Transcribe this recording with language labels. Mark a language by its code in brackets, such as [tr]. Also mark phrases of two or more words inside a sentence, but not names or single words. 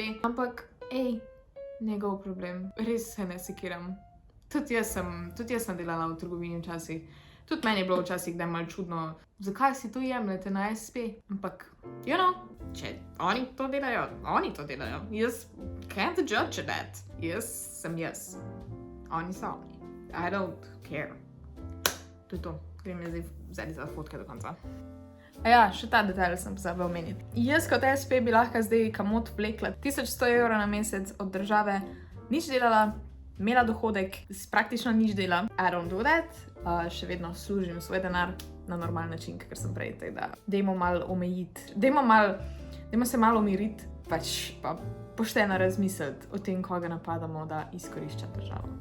[sl] Ampak, njegov problem. Res se ne sekiram. Tudi jaz sem delala v trgovini včasih. Tudi meni je bilo včasih, da je malo čudno, zakaj si to jemljete na SP. Ampak, če oni to delajo, oni to delajo. [en] Jaz can't judge that. [sl] Jaz sem jaz. Oni so oni. [en] I don't care. [sl] To je to. Grem jaz zdaj za fotke do konca. A ja, še ta detajl sem pozabila omeniti. Jaz kot SP bi lahko zdaj kamot vlekla 1100 € na mesec od države, nič delala, imela dohodek, praktično nič dela. [en] I don't do that. [sl] Še vedno služim svoj denar na normalen način, ker sem prej, tako da dajmo malo omejiti. Dajmo se malo umiriti, pač pa pošteno razmisliti o tem, koga napadamo, da izkorišča državo.